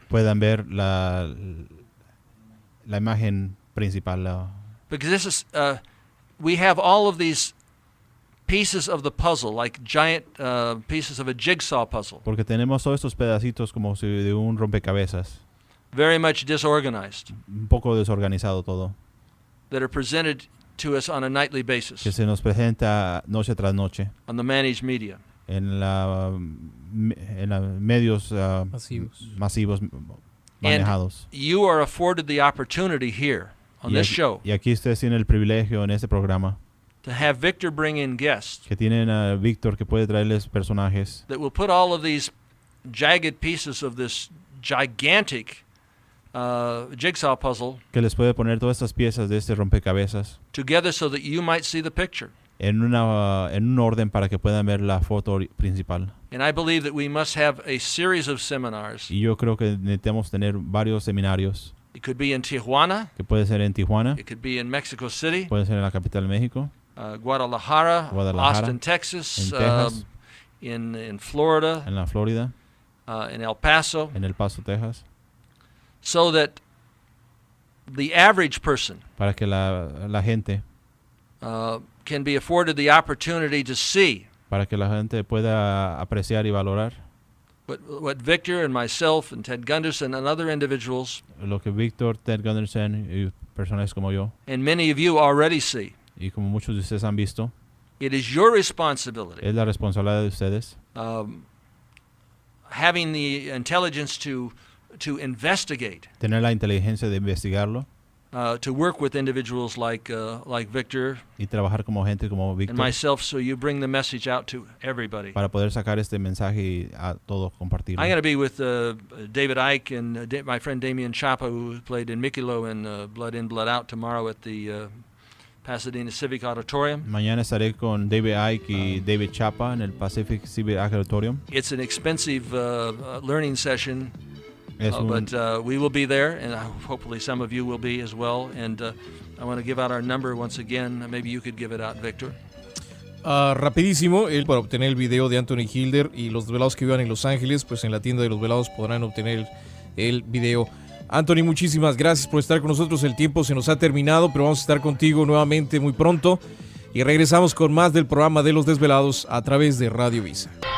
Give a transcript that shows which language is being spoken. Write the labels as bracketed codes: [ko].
[es] puedan ver la imagen principal. [en] Because this is, we have all of these pieces of the puzzle, like giant pieces of a jigsaw puzzle, [es] Porque tenemos todos estos pedacitos como si de un rompecabezas, [en] very much disorganized, [es] un poco desorganizado todo, [en] that are presented to us on a nightly [es] que [en] basis [es] se nos presenta noche tras noche [en] on the managed media. [es] en la medios masivos manejados. [en] And you are afforded the opportunity here on this show [es] Y aquí ustedes tienen el privilegio en este programa [en] to have Victor bring in guests [es] que tienen a Víctor que puede traerles personajes [en] that will put all of these jagged pieces of this gigantic jigsaw puzzle [es] que les puede poner todas estas piezas de este rompecabezas [en] together so that you might see the picture. [es] en un orden para que puedan ver la foto principal. [en] And I believe that we must have a series of seminars. [es] Y yo creo que necesitamos tener varios seminarios. [en] It could be in Tijuana. [es] Que puede ser en Tijuana. [en] It could be in Mexico City. [es] Puede ser en la capital de México. [en] Guadalajara, Austin, Texas. [es] En Texas. [en] In Florida. [es] En la Florida. [en] In El Paso. [es] En El Paso, Texas. [en] So that the average person [es] para que la gente [en] can be afforded the opportunity to see [es] para que la gente pueda apreciar y valorar [en] what Victor and myself and Ted Gunderson and other individuals [es] Lo que Víctor, Ted Gunderson y personas como yo, [en] and many of you already see, [es] y como muchos de ustedes han visto, [en] it is your responsibility, [es] es la responsabilidad de ustedes [en] having the intelligence to investigate, [es] tener la inteligencia de investigarlo [en] to work with individuals like Victor [es] y trabajar como gente como [en] and [es] Víctor [en] myself, so you bring the message out to everybody. [es] para poder sacar este mensaje y a todos compartirlo. [en] I'm going to be with David Icke and my friend Damian Chapa, who played in Mikilo in Blood In, Blood Out, tomorrow at the Pasadena Civic Auditorium. [es] Mañana estaré con David Icke y David Chapa en el Pacific Civic Auditorium. [en] It's an expensive learning session, but we will be there, and hopefully some of you will be as well. And I want to give out our number once again. Maybe you could give it out, Victor. [es] Rapidísimo, para obtener el video de Anthony Hilder y los desvelados que vivan en Los Ángeles, pues en la tienda de los velados podrán obtener el video. Anthony, muchísimas gracias por estar con nosotros. El tiempo se nos ha terminado, pero vamos a estar contigo nuevamente muy pronto y regresamos con más del programa de Los Desvelados a través de Radio Visa.